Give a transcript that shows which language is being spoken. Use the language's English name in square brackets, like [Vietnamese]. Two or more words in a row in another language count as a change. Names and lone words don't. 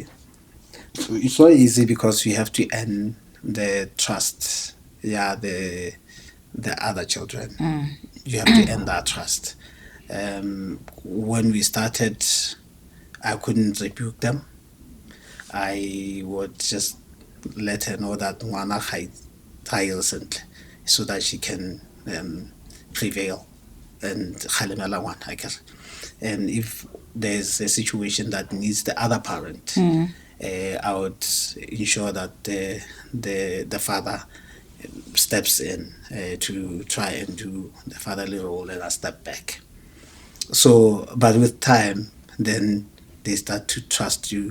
[English] It's not easy because we have to earn the trust. Yeah, the other children. You have to earn that trust. When we started, I couldn't rebuke them. I would just let her know that [Tswana] ngwana ga sentle, [English] so that she can prevail and [Tswana] kgalemela ngwana, [English] I guess. And if there's a situation that needs the other parent, I would ensure that the father steps in to try and do the fatherly role, and I step back. So, but with time, then they start to trust you.